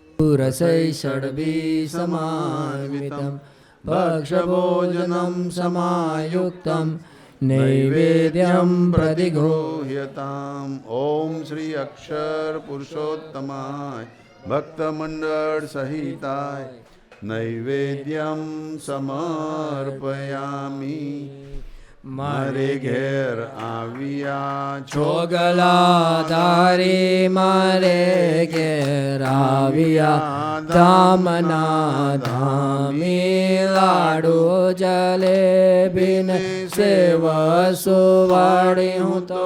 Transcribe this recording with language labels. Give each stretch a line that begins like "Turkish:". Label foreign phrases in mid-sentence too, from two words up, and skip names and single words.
Sanskrit: सुरसै षड्भिसमान्वितं भक्षभोजनं समायुक्तं नैवेद्यं प्रतिगृह्यताम्। ओम श्री अक्षर पुरुषोत्तमाय भक्तमंडल सहिताय नैवेद्यम समर्पयामि।
Gujarati: મારે ઘેર આવિયા છોગલાધારી મારે ઘેર આવ્યા ધામના ધામી લાડુ જલેબી ને સેવ સુવાડી હું તો